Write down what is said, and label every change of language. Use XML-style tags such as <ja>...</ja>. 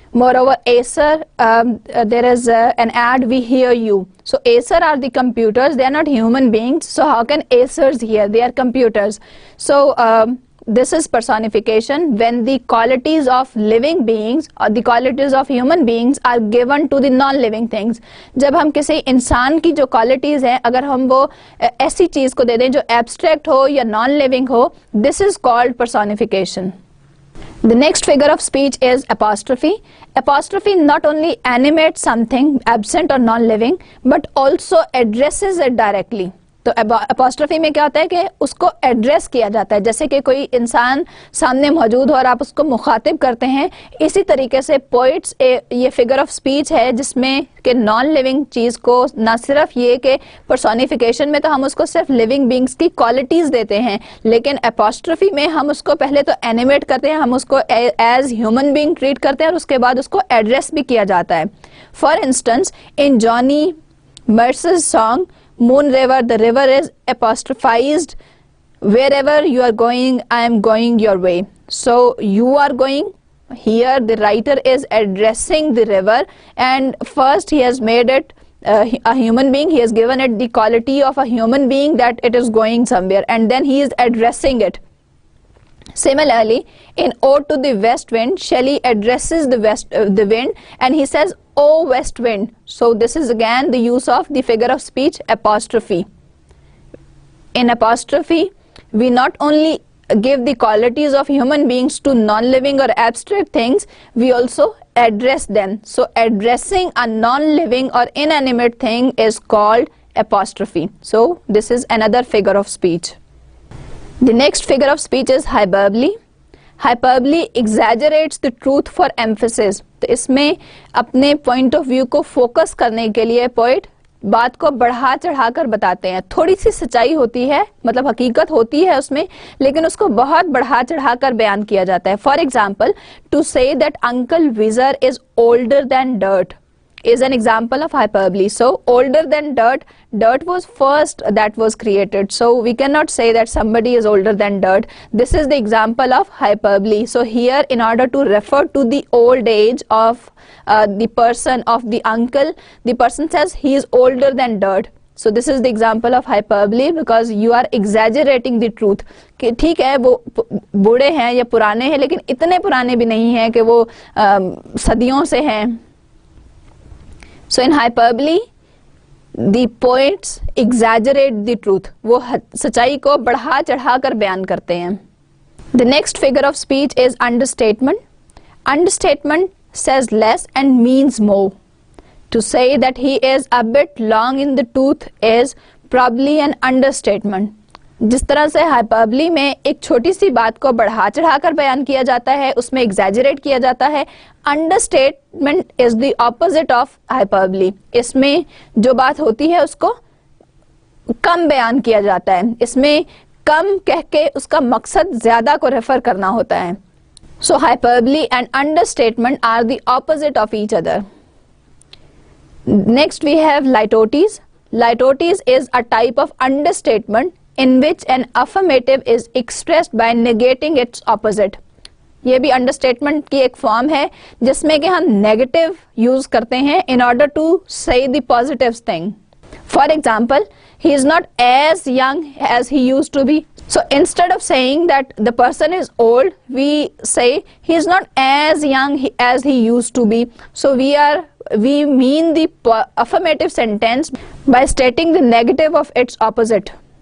<en>Moreover, Acer, there is an ad, we hear you. So Acer are the computers, they are not human beings, so how can Acers hear? They are computers. So this is personification, when the qualities of living beings or the qualities of human beings are given to the non-living things.</en> <ur>جب ہم کسی انسان کی جو qualities ہیں اگر ہم وہ ایسی چیز کو دے دیں جو abstract ہو یا non-living ہو,</ur> <en>this is called personification. The next figure of speech is apostrophe. Apostrophe not only animates something absent or non-living but also addresses it directly.</en> <ur>تو اپوسٹرفی میں کیا ہوتا ہے کہ اس کو ایڈریس کیا جاتا ہے, جیسے کہ کوئی انسان سامنے موجود ہو اور آپ اس کو مخاطب کرتے ہیں. اسی طریقے سے پوئٹس یہ فگر آف سپیچ ہے جس میں کہ نان لیونگ چیز کو نہ صرف یہ کہ پرسونیفیکیشن میں تو ہم اس کو صرف لیونگ بینگز کی کوالٹیز دیتے ہیں, لیکن اپوسٹرفی میں ہم اس کو پہلے تو اینیمیٹ کرتے ہیں, ہم اس کو ایز ہیومن بینگ ٹریٹ کرتے ہیں اور اس کے بعد اس کو ایڈریس بھی کیا جاتا ہے.</ur> <en>For instance in Johnny Mercer's song Moon River, the river is apostrophized. Wherever you are going, I am going your way. So you are going. Here the writer is addressing the river, and first he has made it a human being. He has given it the quality of a human being that it is going somewhere, and then he is addressing it. Similarly, in Ode to the West Wind, Shelley addresses the wind, and he says, "Oh west wind." So this is again the use of the figure of speech apostrophe. In apostrophe, we not only give the qualities of human beings to non-living or abstract things, we also address them. So addressing a non-living or inanimate thing is called apostrophe. So this is another figure of speech. The next figure of speech is hyperbole. hyperbole exaggerates the truth for emphasis.</en> <ur>تو اس میں اپنے point of view کو focus کرنے کے لیے poet بات کو بڑھا چڑھا کر بتاتے ہیں. تھوڑی سی سچائی ہوتی ہے, مطلب حقیقت ہوتی ہے اس میں, لیکن اس کو بہت بڑھا چڑھا کر بیان کیا جاتا ہے.</ur> <en>For example, to say that uncle Wheezer is older than dirt is an example of hyperbole. So older than dirt was first that was created, so we cannot say that somebody is older than dirt. This is the example of hyperbole. So here, in order to refer to the old age of the person, of the uncle, the person says he is older than dirt. So this is the example of hyperbole, because you are exaggerating the truth.</en> <ur>کہ ٹھیک ہے وہ بوڑھے ہیں یا پرانے ہیں, لیکن اتنے پرانے بھی نہیں ہیں کہ وہ صدیوں سے ہیں.</ur> <en>So in hyperbole, the poets exaggerate the truth.</en> <ur>وہ سچائی کو بڑھا چڑھا کر بیان کرتے ہیں.</ur> <en>The next figure of speech is understatement. Understatement says less and means more. To say that he is a bit long in the tooth is probably an understatement.</en> <ur>جس طرح سے ہائپربلی میں ایک چھوٹی سی بات کو بڑھا چڑھا کر بیان کیا جاتا ہے, اس میں ایگزیجریٹ کیا جاتا ہے,</ur> <en>Understatement is the opposite of hyperbole.</en> <ur>اس میں جو بات ہوتی ہے اس کو کم بیان کیا جاتا ہے, اس میں کم کہہ کے اس کا مقصد زیادہ کو ریفر کرنا ہوتا ہے.</ur> <en>So hyperbole and understatement are the opposite of each other. Next we have litotes. Litotes is a type of understatement in which an affirmative is expressed by negating its opposite.</en> <ur>یہ بھی انڈرسٹیٹمنٹ کی ایک فارم ہے جس میں کہ ہم نیگیٹو یوز کرتے ہیں</ur> <en>in order to say the positive thing. For example, he is not as young as he used to be. So instead of saying that the person is old, we say he is not as young as he used to be. So we mean the affirmative sentence by stating the negative of its opposite.</en>